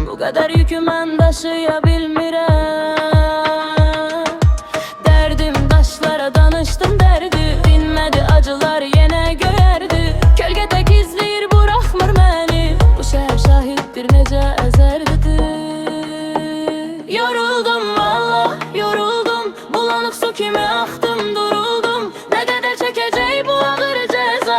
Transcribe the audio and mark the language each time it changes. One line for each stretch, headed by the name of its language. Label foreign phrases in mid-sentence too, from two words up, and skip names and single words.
Azerbaijani: Bu qədər yükü mən daşıya bilmirəm. Dərdim daşlara danışdım dərdi. Dinmədi acılar yenə göyərdi. Kölgə tək izləyir, buraxmır məni. Bu şəhər şahiddir, necə əzərdidir. Yoruldum valla, yoruldum. Bulanık su kimi axdım, duruldum.
Turkish: Ne kadar çekecek bu ağır ceza?